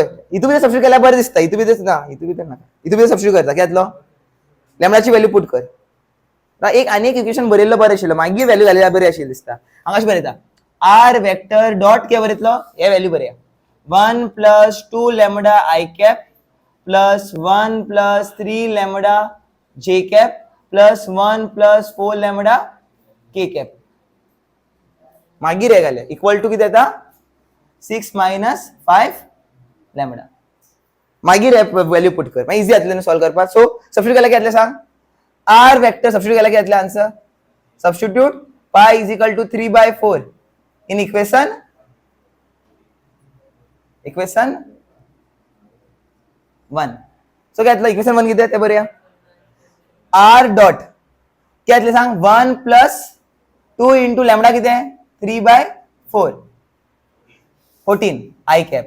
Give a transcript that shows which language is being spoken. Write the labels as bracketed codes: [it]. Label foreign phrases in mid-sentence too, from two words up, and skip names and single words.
[kok] इतू भितर सबस्टिट्यूट केल्यार बरें दिसता. इतू भितर ना, इतू भितर सबस्टिट्यूट करता घेतलो. लॅमडाची [en] value put [kok] कर. एक आनी एक इक्वेशन बरयल्लो बरें आशिल्लो, मागीर व्हॅल्यू घालिल्यार बरी आशिल्ली दिसता. हांगा अशें बरयता [en] r vector dot [kok] कितें बरयतलो? हे व्हॅल्यू बरया 1 + 2 लॅमडा I कॅप + 1 + 3 लॅमडा J कॅप + 1 + 4 लॅमडा K कॅप. मागीर हे घाले [en] equal to [kok] किती येता? 6 - 5 लॅमडा. मागीर हे [en] value put [kok] कर. मागीर इझी जातलें सॉल्व करपाक. सो सबस्टिट्यूट केल्यार कितें सांग? [en] r vector [kok] सबस्टिट्यूट केल्यार कितें आन्सर? [en] Substitute π is equal to 3/4 in equation 1. [kok] सो घेतलं इक्वेशन 1 किती ते बरया. [en] r dot [kok] किती सांग? 1 + 2 * लॅमडा किती? 3/4 14 I कॅप.